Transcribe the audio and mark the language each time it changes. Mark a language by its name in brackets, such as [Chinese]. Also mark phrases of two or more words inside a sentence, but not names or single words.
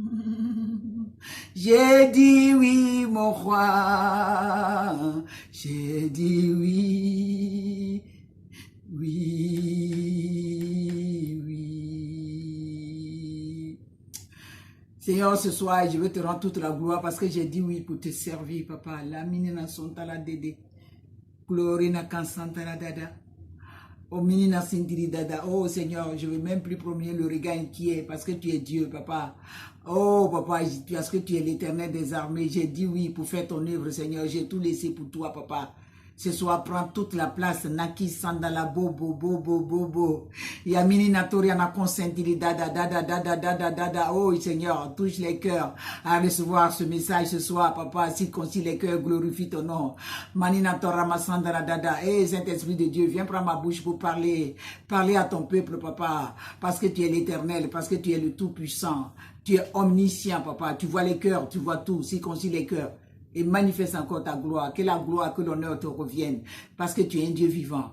[French] J'ai dit oui, mon roi. J'ai dit oui, oui, oui. Seigneur, ce soir, je veux te rendre toute la gloire parce que j'ai dit oui pour te servir, papa. La minina sontala dede. Glorina kansantala dada. Oh, minina sindiri dada. Oh, Seigneur, je ne veux même plus promener le regard inquiet parce que tu es Dieu, papa. Oh, papa, parce que tu es l'Éternel des armées. J'ai dit oui pour faire ton œuvre, Seigneur. J'ai tout laissé pour toi, papa. Ce soir, prends toute la place. Naki sandala bobo, bobo, bobo. Yamini natori ana consentili dada, dada, dada, dada, dada. Oh, Seigneur, touche les cœurs à recevoir ce message ce soir, papa. Circoncis les cœurs, glorifie ton nom. Manina torama sandala dada. Eh, Saint-Esprit de Dieu, viens prendre ma bouche pour parler. Parler à ton peuple, papa. Parce que tu es l'Éternel, parce que tu es le Tout-Puissant. Tu es omniscient, papa. Tu vois les cœurs, tu vois tout. Circoncis les cœurs. Et manifeste encore ta gloire. Que la gloire, que l'honneur te revienne. Parce que tu es un Dieu vivant.